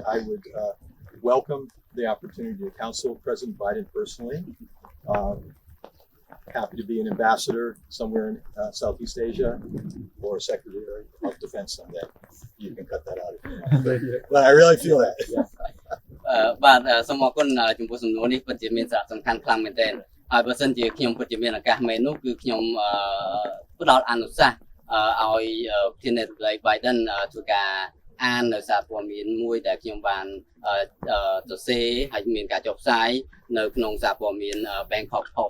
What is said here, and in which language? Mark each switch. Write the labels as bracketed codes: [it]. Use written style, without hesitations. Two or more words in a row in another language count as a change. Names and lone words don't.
[en] I would welcome the opportunity to counsel President Biden personally. Happy to be an ambassador somewhere in Southeast Asia or Secretary of Defense someday. You can cut that out if you want. But I really feel that. [km] បាទសូមអរគុណចំពោះសំណួរនេះពិតជាមានសារៈសំខាន់ខ្លាំងមែនទែនហើយបើសិនជាខ្ញុំពិតជាមានឱកាសមែននោះគឺខ្ញុំផ្ដល់អនុសាសន៍ឲ្យប្រធានាធិបតី Biden ធ្វើការអាននៅសារព័ត៌មានមួយដែលខ្ញុំបានសរសេរហើយមានការចុះផ្សាយនៅក្នុងសារព័ត៌មាន Bangkok Post